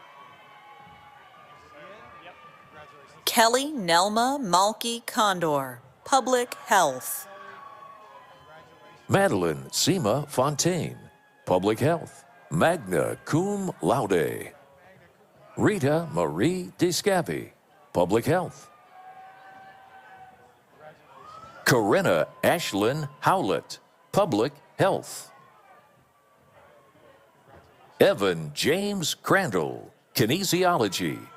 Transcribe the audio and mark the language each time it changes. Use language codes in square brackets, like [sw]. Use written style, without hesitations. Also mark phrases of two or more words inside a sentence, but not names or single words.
[en] Kelly Nelma Malky Condor, public health. Madeline Seema Fontaine, public health, magna cum laude. Rita Marie Descavi, public health. Corinna Ashlyn Howlett, public health. Evan James Crandall, kinesiology.